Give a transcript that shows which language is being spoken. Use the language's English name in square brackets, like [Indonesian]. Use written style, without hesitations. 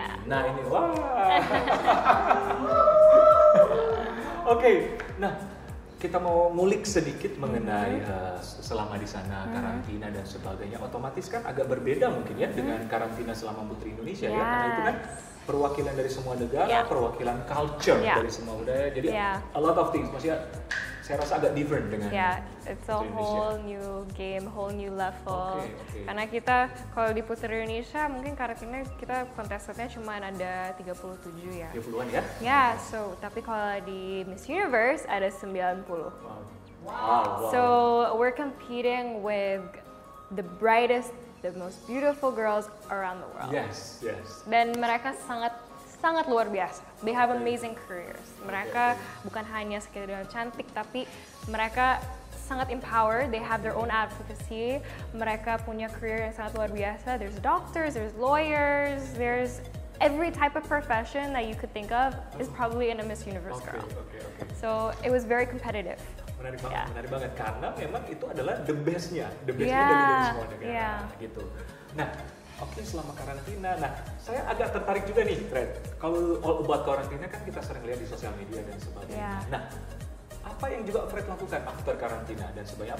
[Indonesian] Nah ini Oke, nah kita mau ngulik sedikit mengenai selama di sana karantina dan sebagainya. Otomatis kan agak berbeda mungkin ya dengan karantina selama Putri Indonesia ya, karena itu kan perwakilan dari semua negara, perwakilan culture dari semua budaya. Jadi [English] a lot of things, [Indonesian] maksudnya saya rasa agak different dengan [English] it's a whole new game, whole new level. [Indonesian] Karena kita kalau di Putri Indonesia mungkin karantina kita kontestannya cuma ada 37 ya. 30-an ya? So tapi kalau di Miss Universe ada 90. [English] Wow. So we're competing with the brightest, the most beautiful girls around the world. Yes. [Indonesian] Dan mereka sangat luar biasa. [English] They have amazing careers. [Indonesian] Mereka bukan hanya sekedar cantik, tapi mereka sangat empowered. [English] They have their own advocacy. [Indonesian] Mereka punya career yang sangat luar biasa. [English] There's doctors, there's lawyers, there's every type of profession that you could think of is probably in a Miss Universe girl. So it was very competitive. [Indonesian] Menarik banget karena memang itu adalah the bestnya dari semua negara gitu. Nah, selama karantina. Nah, saya agak tertarik juga nih, Fred. Kalau [English] all about [Indonesian] karantina kan kita sering lihat di sosial media dan sebagainya. Nah, apa yang juga Fred lakukan after karantina dan sebagainya?